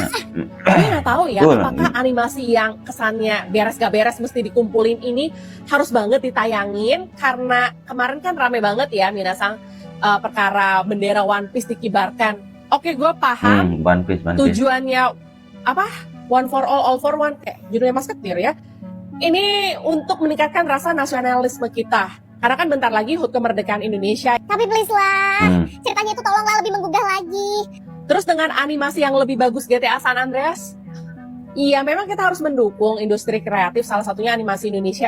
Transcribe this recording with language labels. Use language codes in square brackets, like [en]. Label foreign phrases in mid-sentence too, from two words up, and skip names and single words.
[id] Gue gak tahu ya, apakah animasi yang kesannya beres gak beres mesti dikumpulin ini harus banget ditayangin. Karena kemarin kan rame banget ya Minasang, perkara bendera One Piece dikibarkan. Oke, gue paham One Piece. Tujuannya apa? [en] One for all for one, [id] kayak judulnya Mas Ketir ya. Ini untuk meningkatkan rasa nasionalisme kita. Karena kan bentar lagi HUT kemerdekaan Indonesia. Tapi please lah, ceritanya itu tolonglah lebih menggugah lagi. Terus dengan animasi yang lebih bagus GTA San Andreas, iya memang kita harus mendukung industri kreatif, salah satunya animasi Indonesia.